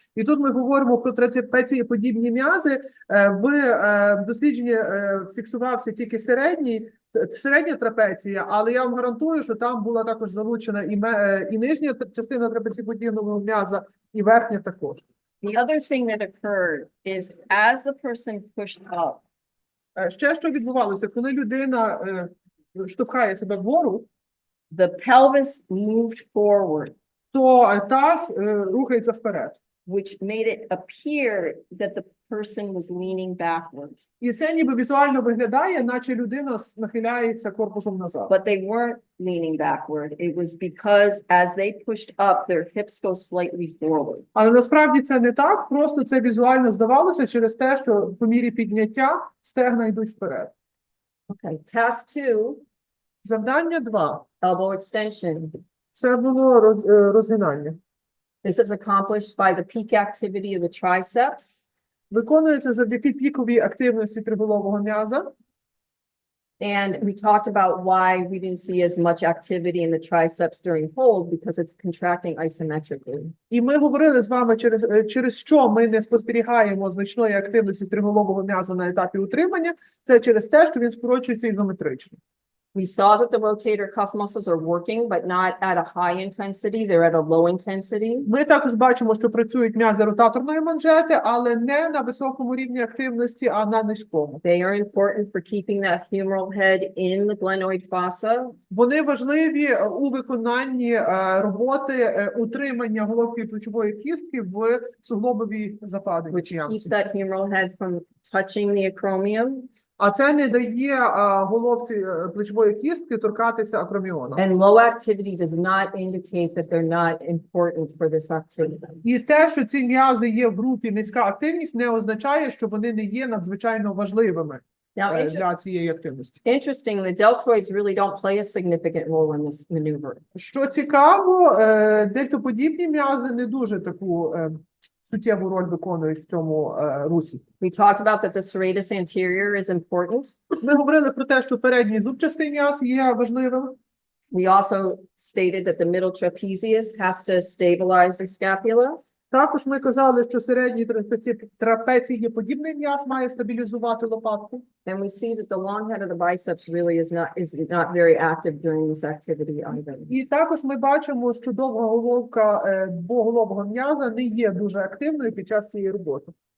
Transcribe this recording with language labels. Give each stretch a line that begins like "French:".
Ukrainian: І тут ми говоримо про трапецієподібні м'язи. В дослідженні фіксувався тільки середня трапеція, але я вам гарантую, що там була також залучена і нижня частина трапецієподібного м'яза, і верхня також.
English: The other thing that occurred is as the person pushed up,
Ukrainian: Ще що відбувалося, коли людина штовхає себе вгору,
English: the pelvis moved forward,
Ukrainian: то таз рухається вперед.
English: which made it appear that the person was leaning backwards.
Ukrainian: І це ніби візуально виглядає, наче людина нахиляється корпусом назад.
English: But they weren't leaning backward. It was because as they pushed up, their hips go slightly forward.
Ukrainian: Але насправді це не так, просто це візуально здавалося через те, що по мірі підняття стегна йдуть вперед.
English: Okay, task 2,
Ukrainian: Завдання 2.
English: elbow extension.
Ukrainian: Це було розгинання.
English: This is accomplished by the peak activity of the triceps.
Ukrainian: Виконується завдяки піковій активності триголового м'яза.
English: And we talked about why we didn't see as much activity in the triceps during hold because it's contracting isometrically.
Ukrainian: І ми говорили з вами, через що ми не спостерігаємо значної активності триголового м'яза на етапі утримання. Це через те, що він скорочується ізометрично.
English: We saw that the rotator cuff muscles are working, but not at a high intensity. They're at a low intensity.
Ukrainian: Ми також бачимо, що працюють м'язи ротаторної манжети, але не на високому рівні активності, а на низькому.
English: They are important for keeping that humeral head in the glenoid fossa.
Ukrainian: Вони важливі у виконанні роботи утримання головки і плечової кістки в суглобовій западині.
English: Which keeps that humeral head from touching the acromion.
Ukrainian: А це не дає головці плечової кістки торкатися акроміона.
English: And low activity does not indicate that they're not important for this activity.
Ukrainian: І те, що ці м'язи є в групі низька активність, не означає, що вони не є надзвичайно важливими для цієї активності.
English: Interesting, the deltoids really don't play a significant role in this maneuver.
Ukrainian: Що цікаво, дельтоподібні м'язи не дуже таку суттєву роль виконують в цьому русі.
English: We talked about that the serratus anterior is important.
Ukrainian: Ми говорили про те, що передній зубчастий м'яз є важливим.
English: We also stated that the middle trapezius has to stabilize the scapula.
Ukrainian: Також ми казали, що середній трапецієподібний м'яз має стабілізувати лопатку.
English: And we see that the long head of the biceps really is not very active during this activity either.
Ukrainian: І також ми бачимо, що довга головка двоголового м'яза не є дуже активною під час цієї роботи.